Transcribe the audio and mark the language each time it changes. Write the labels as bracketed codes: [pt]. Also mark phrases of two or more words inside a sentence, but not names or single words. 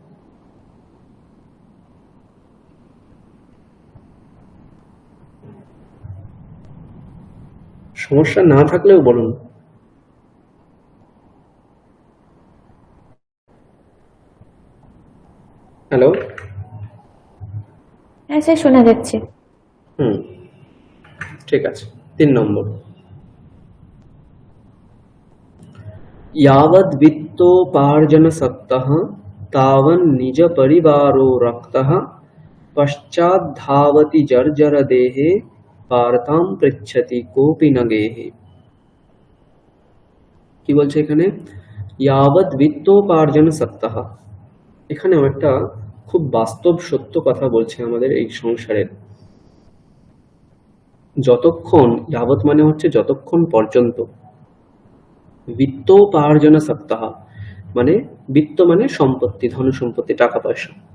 [bn] সমস্যা না থাকলেও বলুন। হ্যালো? হ্যাঁ স্যার, শোনা যাচ্ছে। ঠিক আছে। 3 নম্বর, [sa] यावद् वित्तोपार्जनसक्तः तावन् निज परिवारो रक्तः पश्चाद्धावति जर्जर देहे वार्तां पृच्छति कोऽपि न गेहे। [bn] কি বলছে এখানে? [sa] यावद् वित्तोपार्जनसक्तः, [bn] এখানেও একটা খুব বাস্তব সত্য কথা বলছে আমাদের এই সংসারের। যতক্ষণ, যাবৎ মানে হচ্ছে যতক্ষণ পর্যন্ত, বিত্তোপার্জন সপ্তাহ মানে বিত্ত মানে সম্পত্তি, ধন সম্পত্তি, টাকা পয়সা।